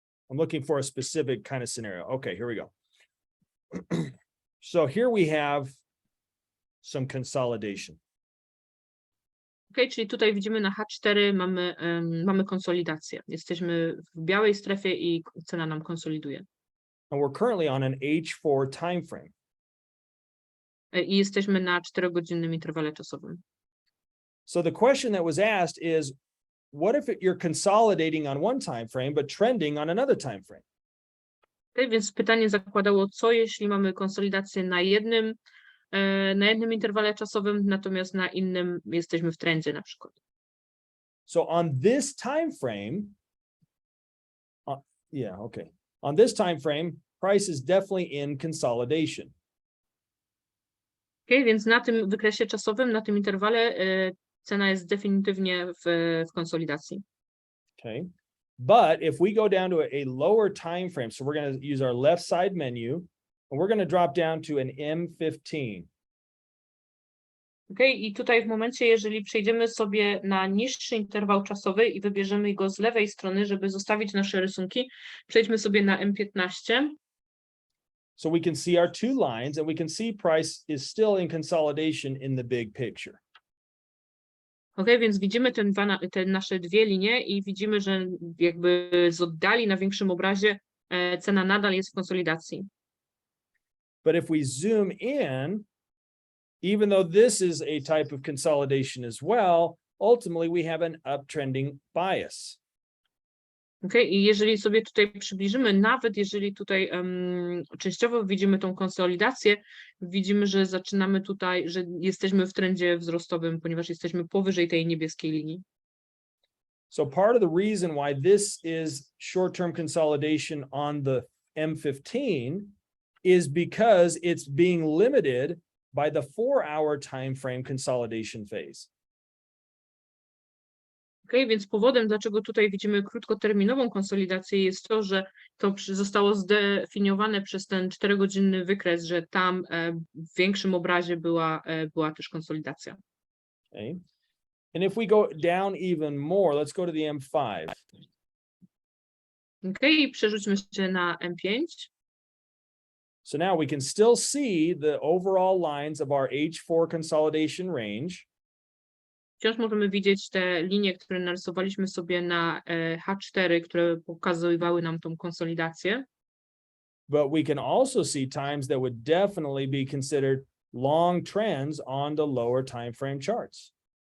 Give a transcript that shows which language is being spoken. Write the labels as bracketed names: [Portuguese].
[English] I'm looking for a specific kind of scenario. Okay, here we go. So here we have some consolidation. [Polish] Okay, czyli tutaj widzimy na H4 mamy konsolidację. Jesteśmy w białej strefie i cena nam konsoliduje. [English] And we're currently on an H4 time frame. [Polish] I jesteśmy na 4-godzinnym interwale czasowym. [English] So the question that was asked is, what if you're consolidating on one time frame but trending on another time frame? [Polish] Okay, więc pytanie zakładało, co jeśli mamy konsolidację na jednym interwale czasowym, natomiast na innym jesteśmy w trendzie na przykład. [English] So on this time frame, on this time frame, price is definitely in consolidation. [Polish] Okay, więc na tym wykresie czasowym, na tym interwale cena jest definitywnie w konsolidacji. [English] Okay. But if we go down to a lower time frame, so we're going to use our left side menu and we're going to drop down to an M15. [Polish] Okay, i tutaj w momencie, jeżeli przejdziemy sobie na niższy interwał czasowy i wybierzemy go z lewej strony, żeby zostawić nasze rysunki, przejdźmy sobie na M15. [English] So we can see our two lines and we can see price is still in consolidation in the big picture. [Polish] Okay, więc widzimy te nasze dwie linie i widzimy, że jakby z oddali na większym obrazie cena nadal jest w konsolidacji. [English] But if we zoom in, even though this is a type of consolidation as well, ultimately we have an uptrending bias. [Polish] Okay, i jeżeli sobie tutaj przybliżymy, nawet jeżeli tutaj częściowo widzimy tą konsolidację, widzimy, że zaczynamy tutaj, że jesteśmy w trendzie wzrostowym, ponieważ jesteśmy powyżej tej niebieskiej linii. [English] So part of the reason why this is short-term consolidation on the M15 is because it's being limited by the 4-hour time frame consolidation phase. [Polish] Okay, więc powodem, dlaczego tutaj widzimy krótkoterminową konsolidację, jest to, że to zostało zdefiniowane przez ten 4-godzinny wykres, że tam w większym obrazie była też konsolidacja. [English] Okay. And if we go down even more, let's go to the M5. [Polish] Okay, i przerzućmy się na M5. [English] So now we can still see the overall lines of our H4 consolidation range. [Polish] Wciąż możemy widzieć te linie, które narysowaliśmy sobie na H4, które pokazywały nam tą konsolidację. [English] But we can also see times that would definitely be considered long trends on the lower time frame charts.